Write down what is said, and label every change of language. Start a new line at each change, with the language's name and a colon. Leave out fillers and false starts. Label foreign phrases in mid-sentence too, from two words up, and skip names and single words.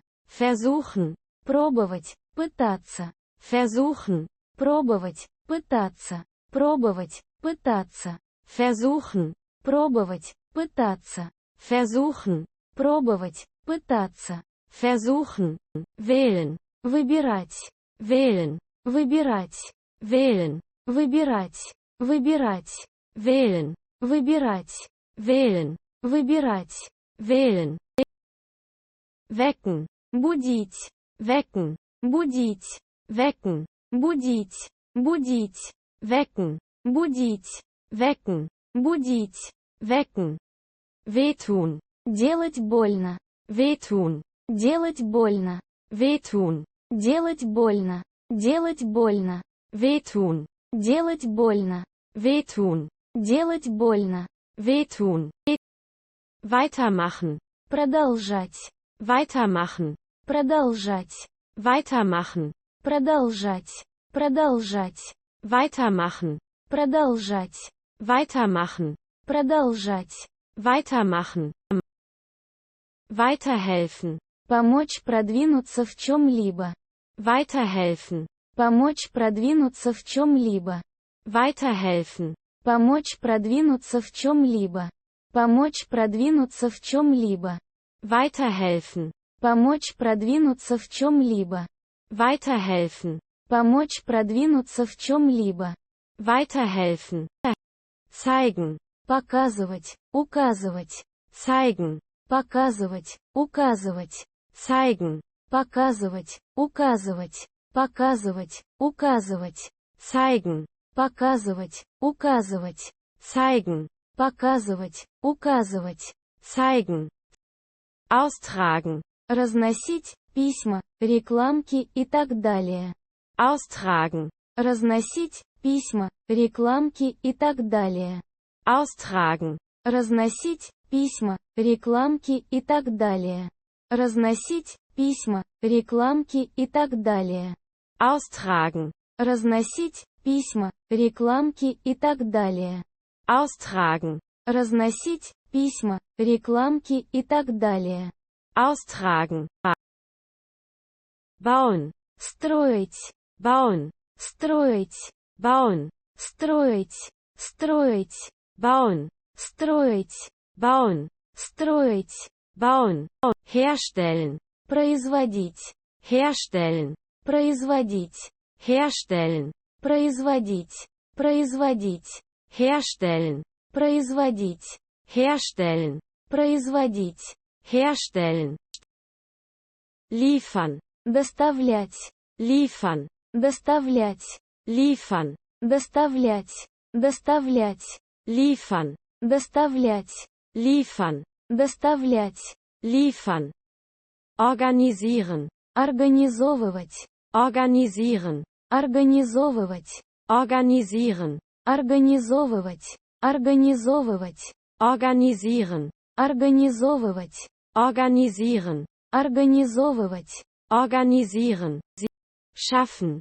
German: Versuchen.
Russian: Пробовать. Пытаться.
German: Versuchen.
Russian: Пробовать. Пытаться. Пробовать. Пытаться.
German: Versuchen.
Russian: Пробовать. Пытаться.
German: Versuchen.
Russian: Пробовать. Пытаться.
German: Versuchen. Wählen.
Russian: Выбирать.
German: Wählen.
Russian: Выбирать.
German: Wählen.
Russian: Выбирать. Выбирать.
German: Wählen.
Russian: Выбирать.
German: Wählen.
Russian: Выбирать.
German: Wählen. Wecken.
Russian: Будить.
German: Wecken.
Russian: Будить.
German: Wecken.
Russian: Будить. Будить.
German: Wecken.
Russian: Будить.
German: Wecken.
Russian: Будить.
German: Wecken. Wehtun.
Russian: Делать больно.
German: Wehtun.
Russian: Делать больно.
German: Wehtun.
Russian: Делать больно. Делать больно.
German: Wehtun.
Russian: Делать больно.
German: Wehtun.
Russian: Делать больно.
German: Wehtun. Weitermachen.
Russian: Продолжать.
German: Weitermachen.
Russian: Продолжать.
German: Weitermachen.
Russian: Продолжать. Продолжать.
German: Weitermachen.
Russian: Продолжать.
German: Weitermachen.
Russian: Продолжать.
German: Weitermachen. Weiterhelfen.
Russian: Помочь продвинуться в чем-либо.
German: Weiterhelfen.
Russian: Помочь продвинуться в чем-либо.
German: Weiterhelfen.
Russian: Помочь продвинуться в чем-либо. Помочь продвинуться в чем-либо.
German: Weiterhelfen.
Russian: Помочь продвинуться в чем-либо.
German: Weiterhelfen.
Russian: Помочь продвинуться в чем-либо.
German: Weiterhelfen. Zeigen.
Russian: Показывать. Указывать.
German: Zeigen.
Russian: Показывать. Указывать.
German: Zeigen.
Russian: Показывать. Указывать. Показывать. Указывать.
German: Zeigen.
Russian: Показывать. Указывать.
German: Zeigen.
Russian: Показывать. Указывать.
German: Zeigen. Austragen.
Russian: Разносить письма, рекламки и так далее.
German: Austragen.
Russian: Разносить письма, рекламки и так далее.
German: Austragen.
Russian: Разносить письма, рекламки и так далее. Разносить письма, рекламки и так далее.
German: Austragen.
Russian: Разносить письма, рекламки и так далее.
German: Austragen.
Russian: Разносить письма, рекламки и так далее.
German: Austragen. Bauen.
Russian: Строить.
German: Bauen.
Russian: Строить.
German: Bauen.
Russian: Строить. Строить.
German: Bauen.
Russian: Строить.
German: Bauen.
Russian: Строить.
German: Bauen. Herstellen.
Russian: Производить.
German: Herstellen.
Russian: Производить.
German: Herstellen.
Russian: Производить. Производить.
German: Herstellen.
Russian: Производить.
German: Herstellen.
Russian: Производить.
German: Herstellen. Liefern.
Russian: Доставлять.
German: Liefern.
Russian: Доставлять.
German: Liefern.
Russian: Доставлять. Доставлять.
German: Liefern.
Russian: Доставлять.
German: Liefern.
Russian: Доставлять.
German: Liefern. Organisieren.
Russian: Организовывать.
German: Organisieren.
Russian: Организовывать.
German: Organisieren.
Russian: Организовывать. Организовывать.
German: Organisieren.
Russian: Организовывать.
German: Organisieren.
Russian: Организовывать.
German: Organisieren. Schaffen.